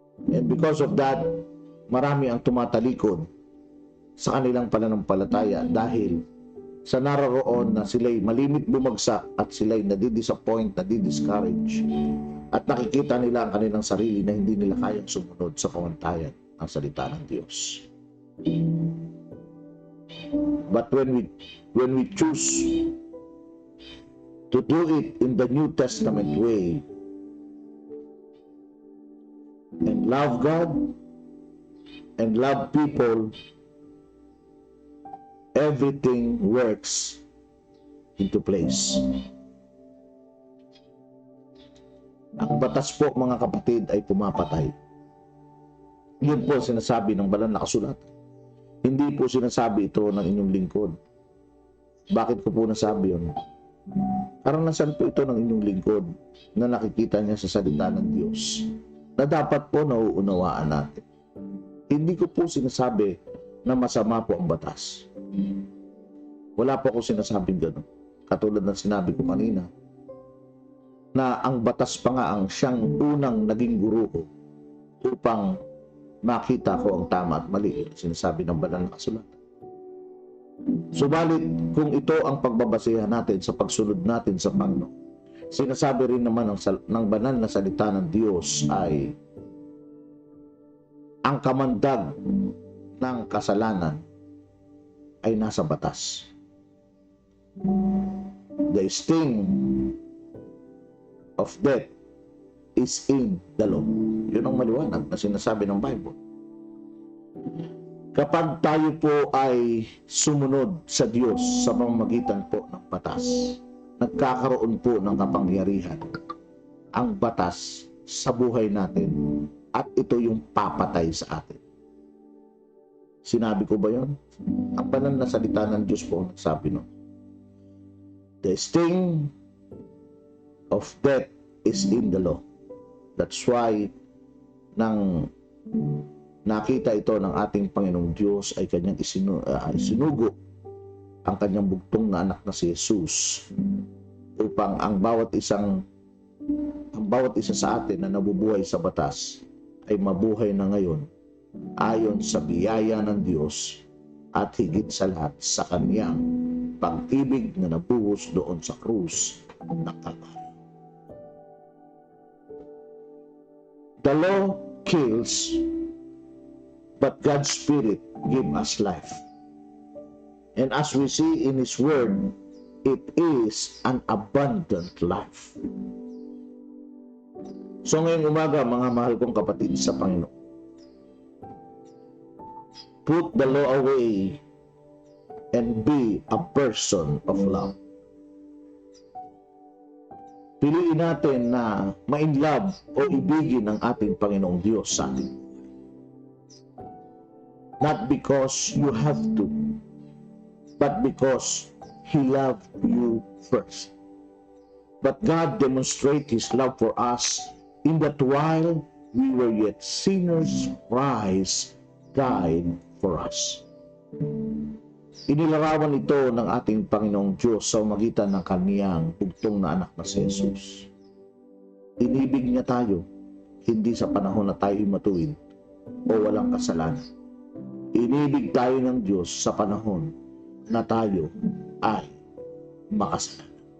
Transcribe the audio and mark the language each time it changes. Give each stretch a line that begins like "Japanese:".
English: And because of that,
Filipino: marami ang tumatalikod sa kanilang pananampalataya dahil sa naroon na sila'y malimit bumagsak at sila'y nadidisappoint, nadidiscourage, at nakikita nila ang kanilang sarili na hindi nila kayang sumunod sa pamantayan ng salita ng Diyos.
English: But when we choose to do it in the New Testament way and love God and love people, everything works into place.
Filipino: Ang batas po, mga kapatid, ay pumapatay. Yun po sinasabi ng banal na kasulatan. Hindi po sinasabi ito ng inyong lingkod. Bakit ko po nasabi yun? Karanasan po ito ng inyong lingkod na nakikita niya sa salita ng Diyos na dapat po nauunawaan natin. Hindi ko po sinasabi na masama po ang batas. Wala po ako sinasabing gano'n. Katulad ng sinabi ko kanina, na ang batas pa nga ang siyang unang naging guro ko upang makita ko ang tama at mali. Sinasabi ng banal na kasulatan. Subalit, kung ito ang pagbabasehan natin sa pagsunod natin sa Panginoon, sinasabi rin naman ng banal na salita ng Diyos ay ang kamandag ng kasalanan ay nasa batas.
English: The sting of death is in the law.
Filipino: Yun ang maliwanag na sinasabi ng Bible. Kapag tayo po ay sumunod sa Diyos sa pamamagitan po ng batas, nagkakaroon po ng kapangyarihan ang batas sa buhay natin at ito yung papatay sa atin. Sinabi ko ba yun? Ang banal na salita ng Diyos po ang nagsabi nun.
English: The sting of death is in the law. That's why
Filipino: nang nakita ito ng ating Panginoong Diyos ay kanyang isinugo ang kanyang bugtong na anak na si Jesus upang ang bawat isa sa atin na nabubuhay sa batas ay mabuhay na ngayon ayon sa biyaya ng Diyos at higit sa lahat sa kanyang pag-ibig na nabuhos doon sa krus ng Kalbaryo.
English: The law kills, but God's Spirit gives us life. And as we see in His Word, it is an abundant life. So
Filipino: ngayong umaga, mga mahal kong kapatid sa Panginoon,
English: put the law away and be a person of love.
Filipino: Piliin natin na ma-inlove o ibigin ang ating Panginoong Diyos sa atin.
English: Not because you have to, but because He loved you first. But God demonstrated His love for us in that while we were yet sinners, Christ died for us.
Filipino: Inilarawan ito ng ating Panginoong Diyos sa magitan ng kaniyang bugtong na anak na si Jesus. Inibig niya tayo, hindi sa panahon na tayo matuwid o walang kasalanan. Inibig tayo ng Diyos sa panahon na tayo ay makasalanan.